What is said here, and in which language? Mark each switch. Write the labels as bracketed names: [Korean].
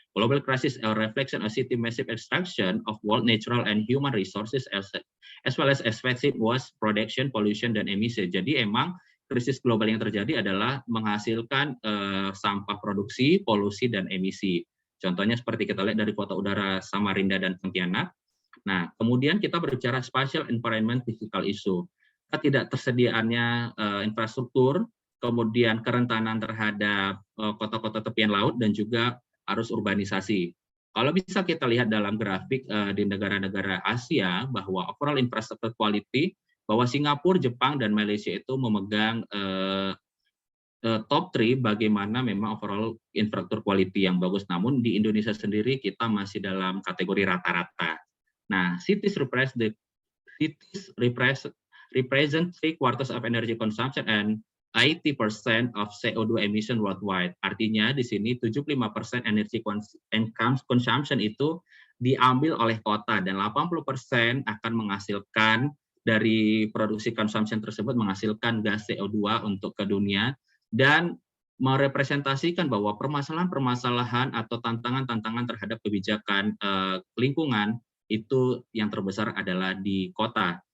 [English] Global crisis a reflection of city massive extraction of world natural and human resources as well as excessive waste production, pollution, [Indonesian] dan emisi. Jadi emang krisis global yang terjadi adalah menghasilkan sampah produksi, polusi, dan emisi. Contohnya seperti kita lihat dari kota udara Samarinda dan Pontianak. Nah, kemudian kita berbicara [English] spatial environment physical issue. [Indonesian] Ketidaksediaannya infrastruktur, kemudian kerentanan terhadap kota-kota tepian laut, dan juga arus urbanisasi. Kalau bisa kita lihat dalam grafik di negara-negara Asia, bahwa [English] overall infrastructure quality, [Indonesian] bahwa Singapura, Jepang, dan Malaysia itu memegang top 3 bagaimana memang overall infrastruktur quality yang bagus. Namun di Indonesia sendiri kita masih dalam kategori rata-rata. [English] Nah, cities represent 3/4 of energy consumption and 80% of CO2 emission worldwide. [Indonesian] Artinya di sini 75% energy consumption itu diambil oleh kota, dan 80% akan menghasilkan dari produksi consumption tersebut menghasilkan gas CO2 untuk ke dunia, dan merepresentasikan bahwa permasalahan-permasalahan atau tantangan-tantangan terhadap kebijakan lingkungan itu yang terbesar adalah di kota.